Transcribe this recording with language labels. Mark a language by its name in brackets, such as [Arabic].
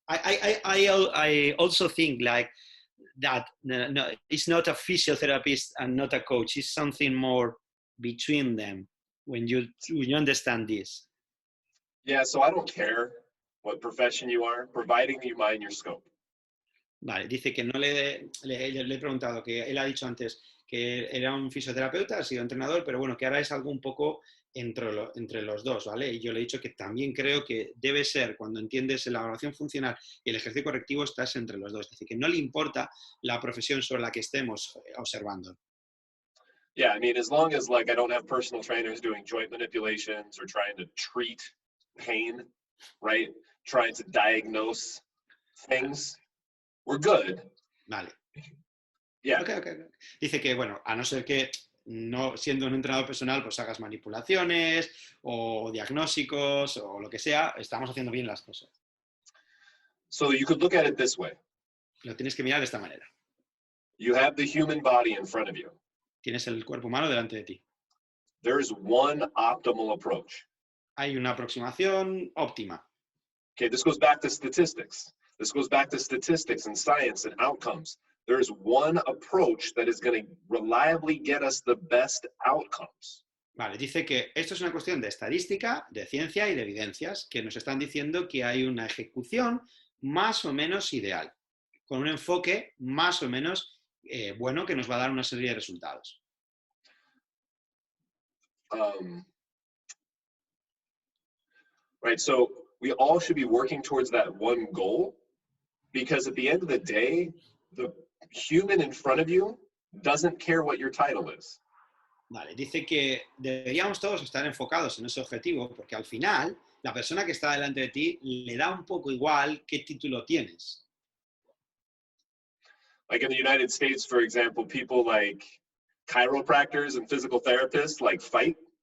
[English] I also think like that no, it's not a physiotherapist and not a coach. It's something more between them when you understand this. Yeah, so I don't care what profession you are, providing you mind your scope. [Spanish] Vale, dice que no le he preguntado, que él ha dicho antes que era un fisioterapeuta, ha sido entrenador, pero bueno, que ahora es algo un poco entre los dos, ¿vale? Y yo le he dicho que también creo que debe ser, cuando entiendes la valoración funcional y el ejercicio correctivo, estás entre los dos. Dice que no le importa la profesión sobre la que estemos observando. [English] Yeah, I mean, as long as like I don't have personal trainers doing joint manipulations or trying to treat pain, right? Trying to diagnose things, we're good. [Spanish] Vale. [English] Yeah. Okay. [Spanish] Dice que, bueno, a no ser que no siendo un entrenador personal, pues hagas manipulaciones o diagnósticos o lo que sea, estamos haciendo bien las cosas. [English] So you could look at it this way. [Spanish] Lo tienes que mirar de esta manera. [English] You have the human body in front of you. [Spanish] Tienes el cuerpo humano delante de ti. [English] There's one optimal approach. [Spanish] Hay una aproximación óptima. [English] Okay, this goes back to statistics. This goes back to statistics and science and outcomes. There's one approach that is going to reliably get us the best outcomes. [Spanish] Vale, dice que esto es una cuestión de estadística, de ciencia y de evidencias, que nos están diciendo que hay una ejecución más o menos ideal, con un enfoque más o menos bueno que nos va a dar una serie de resultados. [English] Right, so we all should be working towards that one goal, because at the end of the day, the human in front of you doesn't care what your title is. [Spanish] Vale, dice que deberíamos todos estar enfocados en ese objetivo, porque al final, la persona que está delante de ti le da un poco igual qué título tienes. [English] Like in the United States, for example, people like chiropractors and physical therapists like fight.